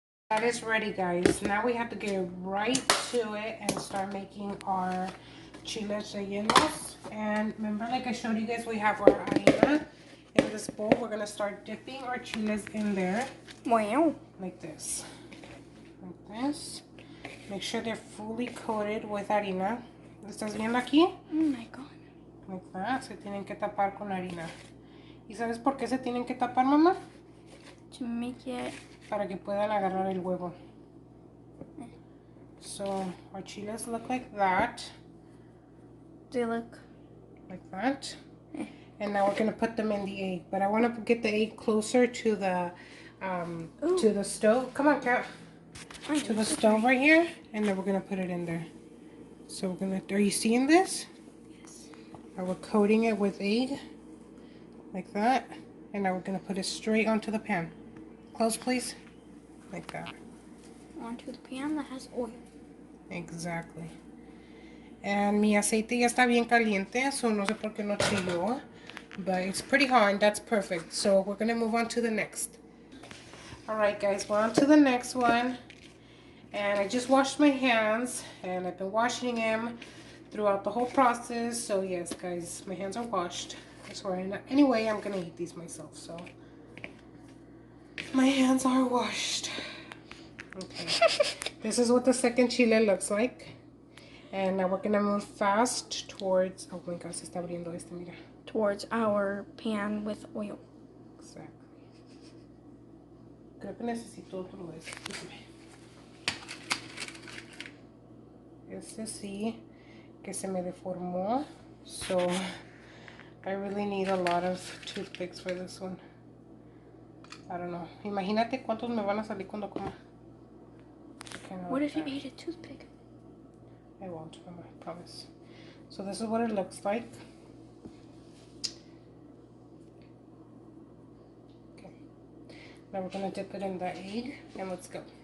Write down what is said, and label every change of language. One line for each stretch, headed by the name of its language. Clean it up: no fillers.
English: That is ready, guys. Now we have to get right to it and start making our chiles rellenos. And remember, like I showed you guys, we have our harina in this bowl. We're gonna start dipping our chiles in there. Wow. Like this. Like this. Make sure they're fully coated with harina.
Spanish: ¿Lo estás viendo aquí?
English: Oh my god. Like that.
Spanish: Se tienen que tapar con harina. ¿Y sabes por qué se tienen que tapar, mamá?
English: To make it...
Spanish: Para que puedan agarrar el huevo.
English: So our chiles look like that. They look... Like that. And now we're gonna put them in the egg. But I want to get the egg closer to the stove. Come on, Kat. To the stove right here, and then we're gonna put it in there. So we're gonna. Are you seeing this? Yes. We're coating it with egg, like that, and now we're gonna put it straight onto the pan. Close, please. Like that. Onto the pan that has oil. Exactly.
Spanish: And mi aceite ya está bien caliente, so no sé por qué no chilló.
English: But it's pretty hot, and that's perfect. So we're gonna move on to the next. Alright guys, we're on to the next one. And I just washed my hands, and I've been washing them throughout the whole process. So yes guys, my hands are washed. Anyway, I'm gonna eat these myself, so my hands are washed. Okay. This is what the second chile looks like. And now we're gonna move fast towards, oh my god,
Spanish: se está abriendo este, mira.
English: Towards our pan with oil. Exactly.
Spanish: Creo que necesito otro de estos. Este sí, que se me deformó.
English: So, I really need a lot of toothpicks for this one. I don't know.
Spanish: Imagínate cuántos me van a salir cuando coma.
English: What if you ate a toothpick? I won't, Mama, I promise. So this is what it looks like. Okay. Now we're gonna dip it in the egg, and let's go.